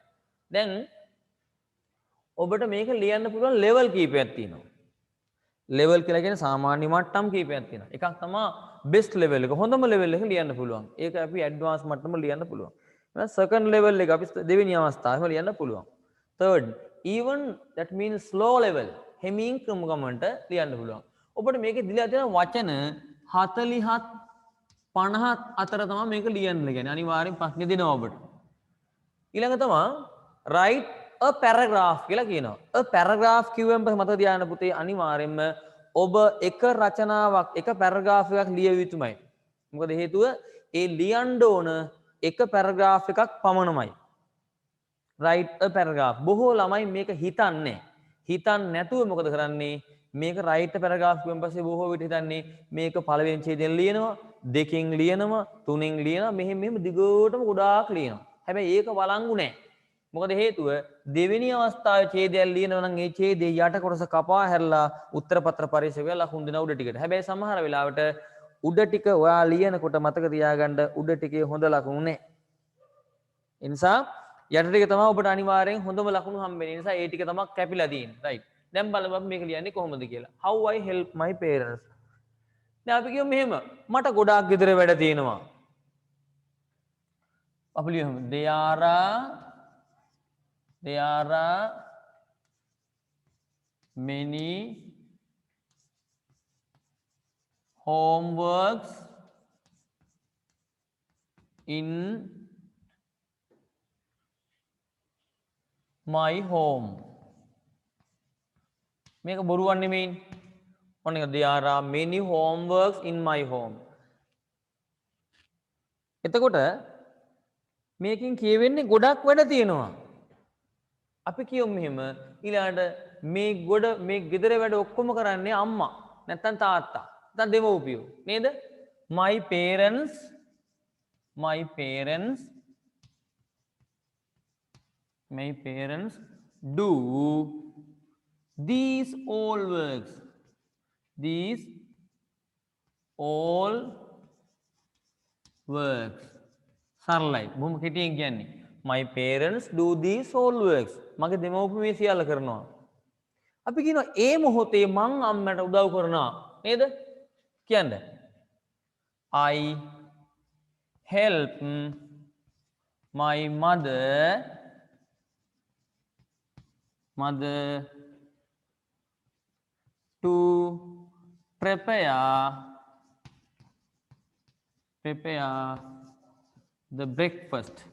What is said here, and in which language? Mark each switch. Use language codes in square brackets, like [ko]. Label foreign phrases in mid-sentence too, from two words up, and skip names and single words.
[si] දැන් ඔබට මේක ලියන්න පුළුවන් level කීපයක් තියෙනවා. level කියලා කියන්නේ සාමාන්‍ය මට්ටම් කීපයක් තියෙනවා. එකක් තමයි [en] best level [si] එක. හොඳම level එක ලියන්න පුළුවන්. ඒක අපි advanced මට්ටම ලියන්න පුළුවන්. ඊළඟ [en] second level [si] එක අපි දෙවෙනි අවස්ථාවෙම ලියන්න පුළුවන්. [en] third even that means slow level [si] හෙමින් ක්‍රමගමනට ලියන්න පුළුවන්. ඔබට මේකේ දීලා තියෙන වචන 47 50 අතර තමයි මේක ලියන්න කියන්නේ. අනිවාර්යෙන් ප්‍රශ්න දෙනවා ඔබට. ඊළඟ තමයි [en] write a paragraph [si] කියලා කියනවා. [en] a paragraph [si] කියුවම මතක තියාගන්න පුතේ අනිවාර්යෙන්ම ඔබ එක රචනාවක් එක paragraph එකක් ලිය යුතුමයි. මොකද හේතුව ඒ ලියන්න ඕන එක paragraph එකක් පමණමයි. [en] write a paragraph. [si] බොහෝ ළමයි මේක හිතන්නේ. හිතන්නේ නැතුව මොකද කරන්නේ? මේක [en] write a paragraph [si] කියුවන් පස්සේ බොහෝ විට හිතන්නේ මේක පළවෙනි ඡේදයෙන් ලියනවා, දෙකෙන් ලියනවා, තුනෙන් ලියනවා, මෙහෙම දිගටම ගොඩාක් ලියනවා. හැබැයි ඒක වළංගු නැහැ. මොකද හේතුව දෙවෙනි අවස්ථාවේ ඡේදයක් ලියනවා නම් ඒ ඡේදයේ යට කොටස කපා හැරලා උත්තර පත්‍ර පරීක්ෂකයා ලකුණු දෙන උඩ ටිකට. හැබැයි සමහර වෙලාවට උඩ ටික ඔයා ලියනකොට මතක තියාගන්න උඩ ටිකේ හොඳ ලකුණු නැහැ. ඒ නිසා යට ටික තමයි ඔබට අනිවාර්යෙන් හොඳම ලකුණු හම්බෙන්නේ. ඒ නිසා ඒ ටික තමයි කැපිලා තියෙන්නේ. right. දැන් බලමු අපි මේක ලියන්නේ කොහොමද කියලා. [en] How I help my parents. [si] දැන් අපි කියමු මෙහෙම. මට ගොඩාක් ගෙදර වැඩ තියෙනවා. අපි ලියමු [en] there are many homeworks in my home. [si] මේක බොරුවක් නෙමෙයි. ඔන්න එක [en] there are many homeworks in my home. [si] එතකොට මේකෙන් කියවෙන්නේ ගොඩක් වැඩ තියෙනවා. අපි කියමු මෙහෙම ඊළඟට මේ ගෙදර වැඩ ඔක්කොම කරන්නේ අම්මා නැත්නම් තාත්තා නැත්නම් දෙමව්පියෝ නේද? [en] my parents do these all works. [si] සරලයි. බොහොම කෙටියෙන් කියන්නේ [en] my parents do these all works. [si] මගේ දෙමව්පියෝ මේ සියල්ල කරනවා. අපි කියනවා ඒ මොහොතේ මං අම්මට උදව් කරනවා නේද? කියන්න. [en] I help my mother to prepare the breakfast.